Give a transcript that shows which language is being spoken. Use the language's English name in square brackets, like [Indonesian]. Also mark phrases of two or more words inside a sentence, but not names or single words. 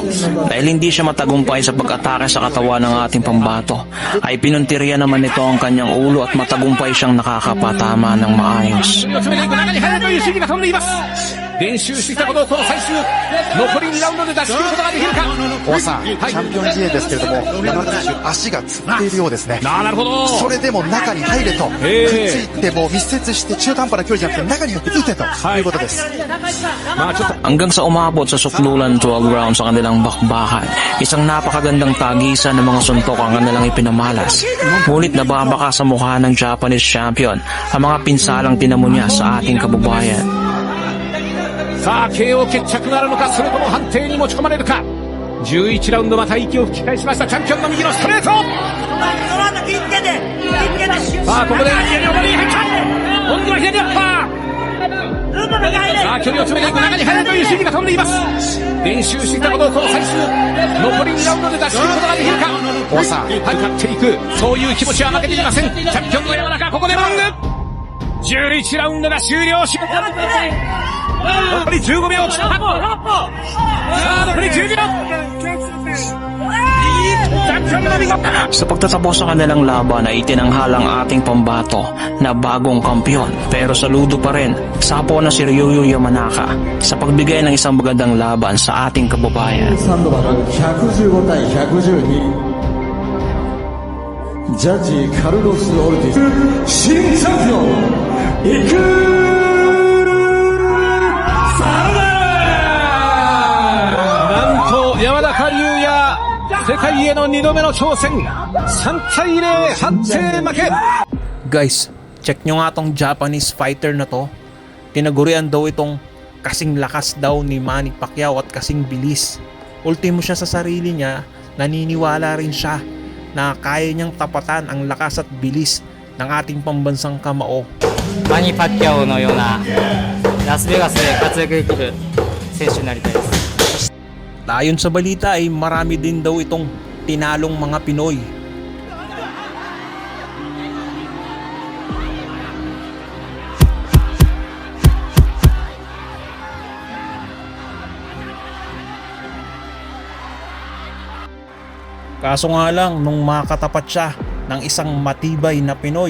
[Filipino] Dahil hindi siya matagumpay sa pag-atake sa katawan ng ating pambato, ay pinuntirya naman nito ang kanyang ulo at matagumpay siyang nakakapatama ng maayos. [Japanese] 練習してきたことをこの最終残り2ラウンドで出し切ることができるか。王さん、チャンピオン陣営ですけれども、山田選手足がつっているようですね。なるほど。それでも中に入れと、くっついてもう密接して中途半端な距離じゃなくて中に入って打てということです。 [Filipino] Hanggang sa umabot sa suklulan 12 rounds sa kanilang bakbakan, isang napakagandang tagisan ng mga suntok ang kanilang ipinamalas. Ngunit nababaka sa mukha ng [English] Japanese champion [Filipino] ang mga pinsalang tinamo niya sa ating kababayan. [Japanese] さあ KO 決着なるのか、それとも判定に持ち込まれるか。11ラウンドまた息を吹き返しました。チャンピオンの右のストレート。さあここで左のボディ入った。今度は左アッパー。さあ距離を詰めていく、中に入るという指示が飛んでいます。練習してきたことをこの最終残り2ラウンドで出し切ることができるか。王さん、勝っていく、そういう気持ちは負けていません。チャンピオンの山中、ここでロング。11ラウンドが終了し、残り15秒。さあ残り10秒。 [Filipino] Sa pagtatapos sa kanilang laban ay itinanghal ang ating pambato na bagong kampiyon, pero saludo pa rin sa apo na si Ryoyo Yamanaka sa pagbigay ng isang magandang laban sa ating kababayan. [Japanese] 115 対112ジャッジカルロス・オルティス新チャンピオンイクなんと山中龍也、世界への2度目の挑戦。3対0判定負け。 [Filipino] Guys, check nyo nga tong [English] Japanese fighter [Filipino] na to. Tinagurian daw itong kasing lakas daw ni Manny Pacquiao at kasing bilis. Ultimo siya sa sarili niya, naniniwala rin siya na kaya niyang tapatan ang lakas at bilis ng ating pambansang kamao. [Japanese] マニ・パッキャオのようなラスベガスで活躍できる選手になりたいです。 [Filipino] Ayon sa balita ay marami din daw itong tinalong mga Pinoy. Kaso nga lang, nung makatapat siya ng isang matibay na